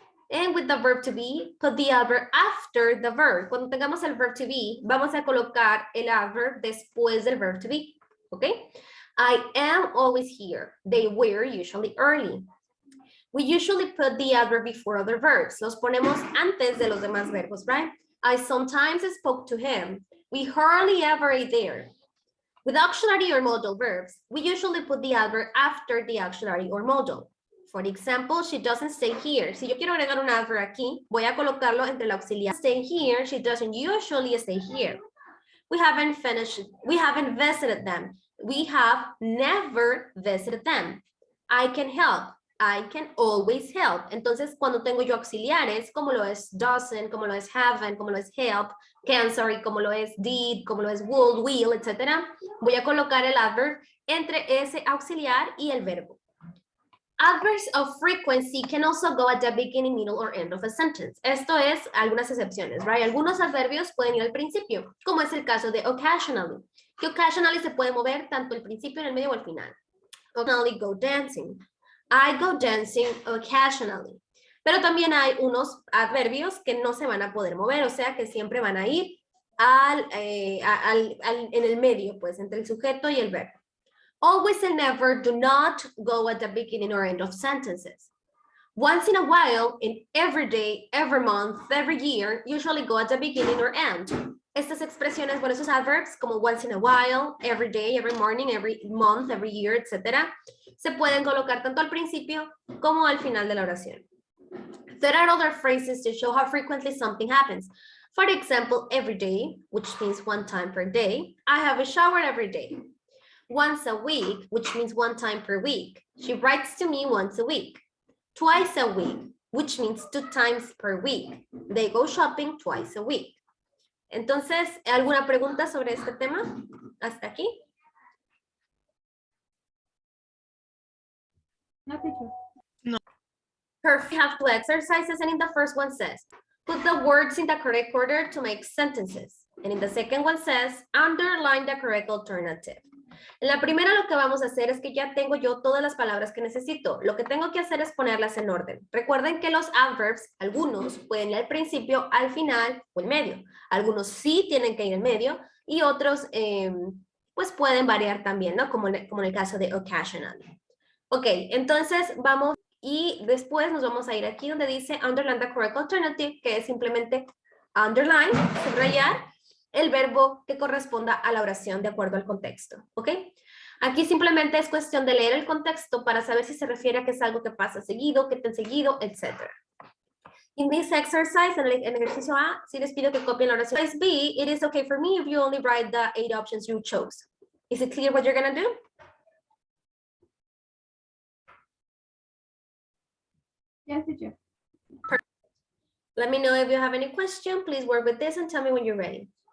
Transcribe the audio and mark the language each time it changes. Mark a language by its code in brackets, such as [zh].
[en] And with the verb to be, put the adverb after the verb. [es] Cuando tengamos el verb to be, vamos a colocar el adverb después del verb to be. Okay? [en] I am always here. They were usually early. We usually put the adverb before other verbs. [es] Los ponemos antes de los demás verbos, [en] right? I sometimes spoke to him. We hardly ever ate there. With auxiliary or modal verbs, we usually put the adverb after the auxiliary or modal. For example, she doesn't stay here. [es] Si yo quiero agregar un adverb aquí, voy a colocarlo entre el auxiliar. [en] Stay here, she doesn't usually stay here. We haven't visited them. We have never visited them. I can help. I can always help. [es] Entonces, cuando tengo yo auxiliares, como lo es doesn't, como lo es haven't, como lo es help, can, sorry, como lo es did, como lo es would, will, etc. Voy a colocar el adverb entre ese auxiliar y el verbo. [en] Adverbs of frequency can also go at the beginning, middle, or end of a sentence. [es] Esto es algunas excepciones, [en] right? [es] Algunos adverbios pueden ir al principio, como es el caso de occasionally. Que occasionally se puede mover tanto el principio, en el medio o el final. [en] Occasionally go dancing. I go dancing occasionally. [es] Pero también hay unos adverbios que no se van a poder mover, o sea que siempre van a ir en el medio, pues, entre el sujeto y el verbo. [en] Always and never do not go at the beginning or end of sentences. Once in a while, in every day, every month, every year, usually go at the beginning or end. [es] Estas expresiones, bueno, esos adverbs como [en] once in a while, every day, every morning, every month, every year, [es] etc., se pueden colocar tanto al principio como al final de la oración. [en] There are other phrases to show how frequently something happens. For example, every day, which means one time per day. I have a shower every day. Once a week, which means one time per week. She writes to me once a week. Twice a week, which means 2 times per week. They go shopping twice a week. [es] Entonces, ¿alguna pregunta sobre este tema? ¿Hasta aquí? [en] No, teacher. Perfect. We have 2 exercises, and in the first one says, put the words in the correct order to make sentences. And in the second one says, underline the correct alternative. [es] En la primera lo que vamos a hacer es que ya tengo yo todas las palabras que necesito. Lo que tengo que hacer es ponerlas en orden. Recuerden que los adverbs, algunos pueden ir al principio, al final o en medio. Algunos sí tienen que ir en medio y otros pues pueden variar también, ¿no? Como en el caso de occasionally. Ok, entonces vamos y después nos vamos a ir aquí donde dice [en] underline the correct alternative, [es] que es simplemente underline, subrayar el verbo que corresponda a la oración de acuerdo al contexto, ¿ok? Aquí simplemente es cuestión de leer el contexto para saber si se refiere a que es algo que pasa seguido, que tan seguido, etc. [en] In this exercise, [es] en el ejercicio A, sí les pido que copien la oración. [en] Exercise B, it is okay for me if you only write the 8 options you chose. Is it clear what you're gonna do? Yes, teacher. Let me know if you have any question. Please work with this and tell me when you're ready.